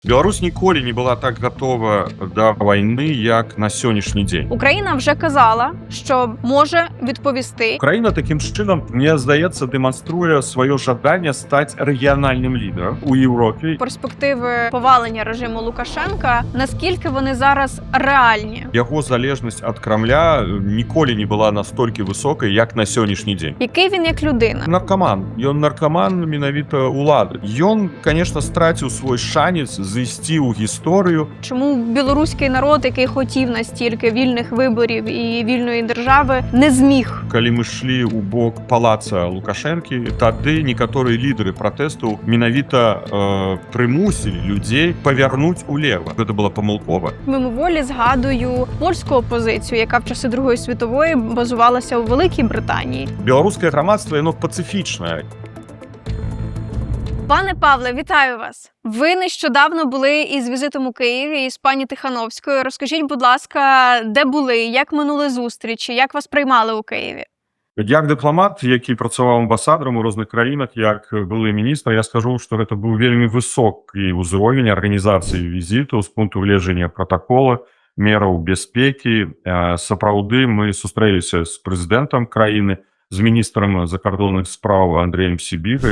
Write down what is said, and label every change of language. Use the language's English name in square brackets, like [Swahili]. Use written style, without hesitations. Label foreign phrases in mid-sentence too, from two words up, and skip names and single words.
[Belarusian] Беларусь ніколі не была так готова да вайны, як на сённяшні дзень. [Ukrainian] Україна вже казала, що може відповісти. [Belarusian] Украіна такім чынам, мне здаецца, дэманструе сваё жаданне стаць рэгіянальным лідарам у Еўропе. [Ukrainian] Перспективи повалення режиму Лукашенка, наскільки вони зараз реальні? [Belarusian] Яго залежнасць ад Крамля ніколі не была настолькі высокай, як на сённяшні дзень. [Ukrainian] Який він як людина? [Belarusian] Наркаман. Ён наркаман менавіта улады. Ён, конечно, страціў свой шанец зайсці ў гісторыю. [Ukrainian] Чому білоруський народ, який хотів настільки вільних виборів і вільної держави, не зміг? [Belarusian] Калі мы шлі ў бок палаца Лукашэнкі, тады некаторыя лідары пратэсту менавіта прымусілі людзей павярнуць улева. Гэта была памылкова. [Ukrainian] Мимоволі згадую польську опозицію, яка в часи Другої світової базувалася у Великій Британії. [Belarusian] Беларускае грамадства, яно пацыфічнае. [Ukrainian] Пане Павле, вітаю вас. Ви нещодавно були із візитом у Києві із пані Тихановською. Розкажіть, будь ласка, де були, як минули зустрічі, як вас приймали у Києві? [Belarusian] Як дыпламат, які працаваў амбасадарам у розных краінах, як былы міністр, я скажу, што гэта быў вельмі высокі ўзровень арганізацыі візіту з пункту гледжання пратакола, мераў бяспекі. Сапраўды мы сустрэліся з прэзідэнтам краіны, з міністрам закардонных спраў Андреем Сібігай.